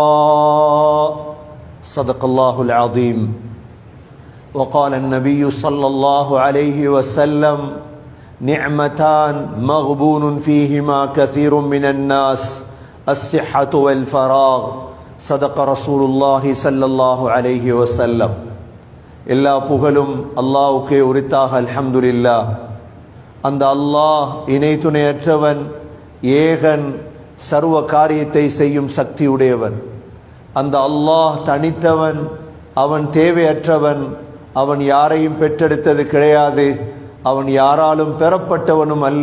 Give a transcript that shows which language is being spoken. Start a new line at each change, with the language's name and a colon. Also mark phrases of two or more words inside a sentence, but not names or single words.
Arabic: صدق الله العظيم. وقال النبي صلى الله عليه وسلم: نعمتان مغبون فيهما كثير من الناس الصحة والفراغ. صدق رسول الله صلى الله عليه وسلم.
Tamil: எல்லா புகழும் அல்லாஹ்வுக்கே உரித்தாக. அல்ஹம்துலில்லாஹ். அந்த அல்லாஹ் இணை துணையற்றவன், ஏகன், சர்வ காரியத்தை செய்யும் சக்தியுடையவன். அந்த அல்லாஹ் தனித்தவன், அவன் தேவையற்றவன், அவன் யாரையும் பெற்றெடுத்தது கிடையாது, அவன் யாராலும் பெறப்பட்டவனும் அல்ல.